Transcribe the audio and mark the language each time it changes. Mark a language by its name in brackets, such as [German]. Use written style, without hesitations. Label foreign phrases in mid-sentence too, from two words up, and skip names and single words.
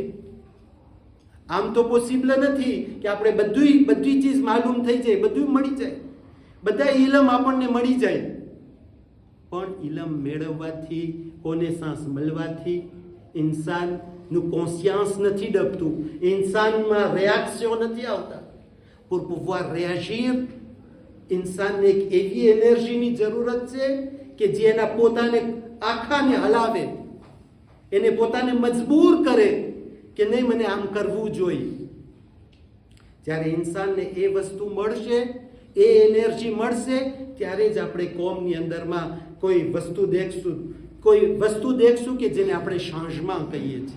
[Gujarati] આમ તો પોસિબલ નથી કે આપણે બધી ચીજ માલુમ થઈ જાય, બધું મળી જાય, બધા ઇલમ આપણને મળી જાય. પણ ઇલમ મેળવવાથી, કોનેસાંસ મળવાથી ઇન્સાનનું કોન્શિયન્સ નથી ડગતું, ઇન્સાનમાં રિએક્શન નથી આવતા. [French] pour pouvoir réagir, [Gujarati] ઇન્સાનને એક એવી એનર્જીની જરૂરત છે કે જે એના પોતાને આખાને હલાવે, એને પોતાને મજબૂર કરે કે નહીં મને આમ કરવું જોઈએ. જ્યારે ઇન્સાનને એ વસ્તુ મળશે, એ એનર્જી મળશે, ત્યારે જ આપણે કોમની અંદરમાં કોઈ વસ્તુ દેખશું કે જેને આપણે શાંજમાં કહીએ છીએ.